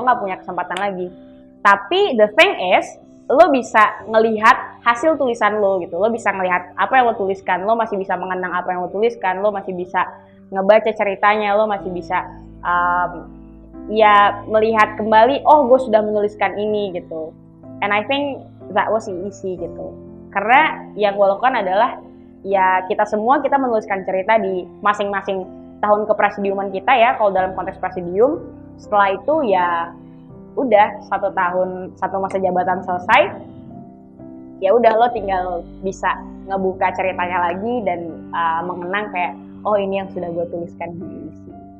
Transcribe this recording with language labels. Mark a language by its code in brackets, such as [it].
[id] Lo nggak punya kesempatan lagi. Tapi [en] the thing is, [id] lo bisa ngelihat hasil tulisan lo gitu. Lo bisa ngelihat apa yang lo tuliskan. Lo masih bisa mengenang apa yang lo tuliskan. Lo masih bisa ngebaca ceritanya. Lo masih bisa ya melihat kembali. Oh, gue sudah menuliskan ini gitu. [en] And I think that was easy gitu. [id] Karena yang gue lakukan adalah ya kita menuliskan cerita di masing-masing tahun kepresidiuman kita ya. Kalau dalam konteks presidium, setelah itu ya udah 1 tahun, 1 masa jabatan selesai. Ya udah lo tinggal bisa ngebuka ceritanya lagi dan mengenang kayak oh ini yang sudah gue tuliskan di isi.